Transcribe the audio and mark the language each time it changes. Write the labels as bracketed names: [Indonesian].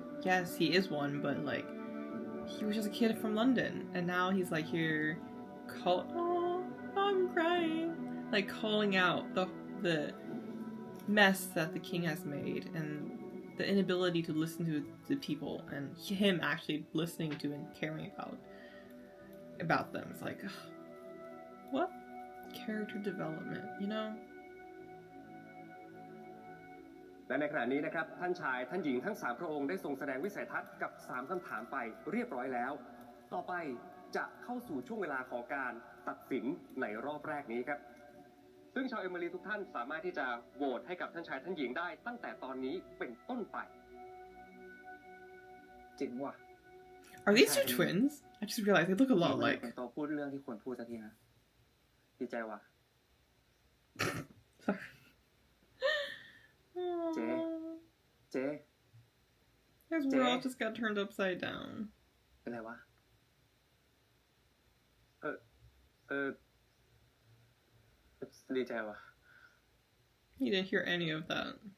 [English] Yes, he is one, but like he was just a kid from London, and now he's like here, oh, I'm crying, like calling out the mess that the king has made and the inability to listen to the people, and him actually listening to and caring about them. It's like, what character development, you know? [Thai] และในขณะนี้นะครับท่านชายท่านหญิงทั้ง3พระองค์ได้ทรงแสดงวิสัยทัศน์กับ3คำถามไปเรียบร้อยแล้วต่อไปจะเข้าสู่ช่วงเวลาของการตัดสินในรอบแรกนี้ครับซึ่งชาวเอมิลีทุกท่านสามารถที่จะโหวตให้กับท่านชายท่านหญิงได้ตั้งแต่ตอนนี้เป็นต้นไปจริงว่ะ [English] Are these two twins? I just realized they look a lot alike. [Thai] เป็นตัวพูดเรื่องที่ควรพูดสักทีนะดีใจว่ะเจ๊ [English] His world just got turned upside down. [Thai] เป็นไรวะดีใจว่ะ [English] He didn't hear any of that.